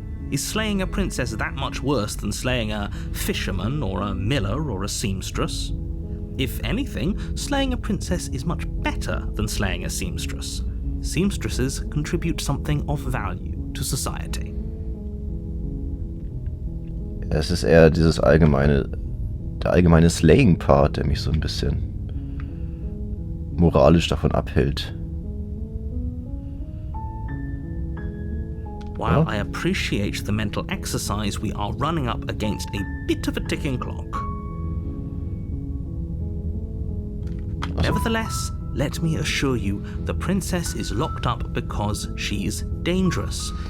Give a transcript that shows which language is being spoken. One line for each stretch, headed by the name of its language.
English: Is slaying a princess that much worse than slaying a fisherman or a miller or a seamstress? If anything, slaying a princess is much better than slaying a seamstress. Seamstresses contribute something of value to society.
German: Es ist eher der allgemeine Slaying-Part, der mich so ein bisschen moralisch davon abhält.
English: While I appreciate the mental exercise, we are running up against a bit of a ticking clock. Nevertheless, let me assure you, the princess is locked up because she's dangerous.